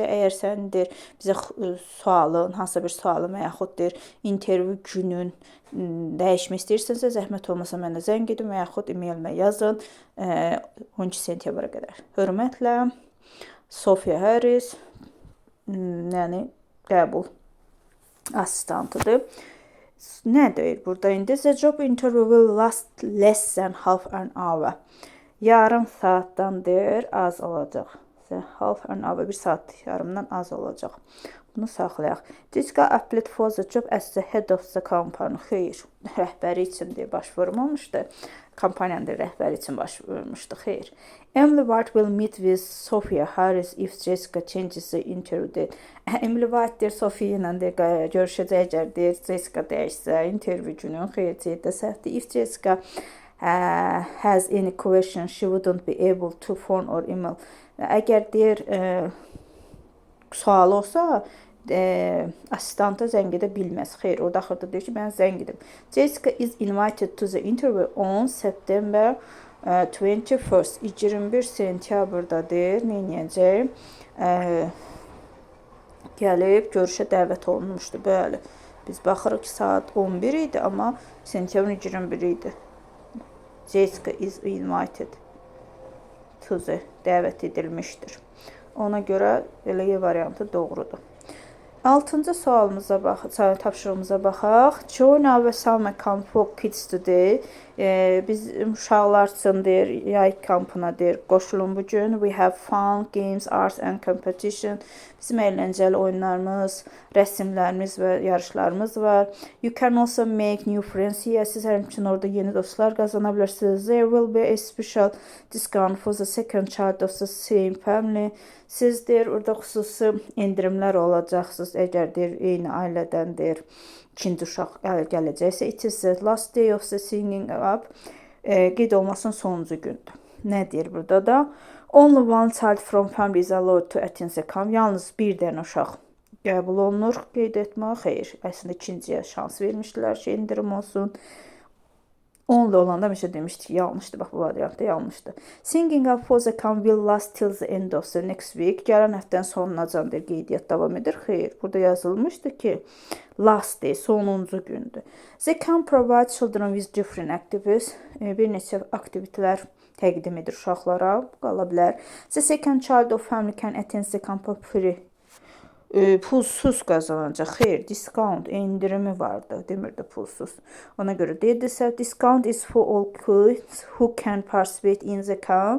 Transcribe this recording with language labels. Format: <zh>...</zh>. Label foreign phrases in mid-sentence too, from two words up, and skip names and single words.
<az>Əgər sən deyir, bizə sualın, hansısa bir sualın və yaxud deyir, intervyu günün dəyişmək istəyirsənsə, zəhmət olmasa mənə zəng edin və yaxud e-mailimə yazın 12 sentyabra qədər. Hörmətlə, Sophia Harris, yəni qəbul asistantıdır. Nə deyir burada indi?</az> <en>The job interview will last less than half an hour.</en> <az>Yarım saatdan deyir, az olacaq.</az> <en>Half an hour,</en> <az>bir saat yarımdan az olacaq. Bunu saxlayaq.</az> <en>Jessica applied for the job as the head of the company.</en> <az>Xeyr, rəhbəri üçün deyə başvurmamışdı. Kompaniyanın rəhbəri üçün başvurmuşdu. Xeyr.</az> <en>Emily White will meet with Sophia Harris if Jessica changes the interview date.</en> <az>Emily White deyir, Sophia ilə deyir, görüşəcək əgər deyir, Jessica dəyişsə, interview günü xeyr də səhvdir.</az> <en>If Jessica has any question, she wouldn't be able to phone or email.</en> <az>Əgər deyir, sual olsa, asistanta zəng edə bilməz. Xeyr, orada axırda deyir ki, mən zəng edim.</az> <en>Jessica is invited to the interview on September 21st.</en> <az>21 sentyabrda deyir, neynəyəcək? Gəlib, görüşə dəvət olunmuşdu. Bəli, biz baxırıq ki, saat 11 idi, amma sentyabrın 21 idi.</az> <en>Jessica is invited to the</en> <az>dəvət edilmişdir. Ona görə elə variantı doğrudur. 6-cı sualımıza baxaq, tapşırığımıza baxaq.</az> <en>Join our summer camp for kids today.</en> <az>Biz uşaqlar üçün deyir, yay kampına deyir, qoşulun bu gün.</az> <en>We have fun, games, arts and competition.</en> <az>Bizim əyləncəli oyunlarımız, rəsmlərimiz və yarışlarımız var.</az> <en>You can also make new friends here.</en> <az>Siz həmçinin orada yeni dostlar qazana bilərsiniz.</az> <en>There will be a special discount for the second child of the same family.</en> <az>Siz deyir, orada xüsusi endirimlər olacaqsınız. Əgər deyir, eyni ailədən deyir, ikinci uşaq gələcəksə.</az> <en>It is the last day of the singing up.</en> <az>Qeyd olmasının sonuncu gündür. Nə deyir burada da?</az> <en>Only one child from family is allowed to attend the camp.</en> <az>Yalnız bir dənə uşaq qəbul olunur. Qeyd etmə, xeyr. Əslində ikinciyə şans vermişdilər ki, indirim olsun. Only olanda bir şey demişdik, yanlışdı. Bax, bu variantda yanlışdı.</az> <en>Singing up for the camp will last till the end of the next week.</en> <az>Gələn həftənin sonunacandır qeydiyyat davam edir. Xeyr, burada yazılmışdı ki,</az> <en>last day,</en> <az>sonuncu gündür.</az> <en>The camp provides children with different activities.</en> <az>Bir neçə aktivitelər təqdim edir uşaqlara, qala bilər.</az> <en>The second child of family can attend the camp for free.</en> <az>Pulsuz qazanacaq. Xeyr, discount endirimi vardı. Demirdi pulsuz. Ona görə deyildirsə,</az> <en>discount is for all kids who can participate in the camp.</en>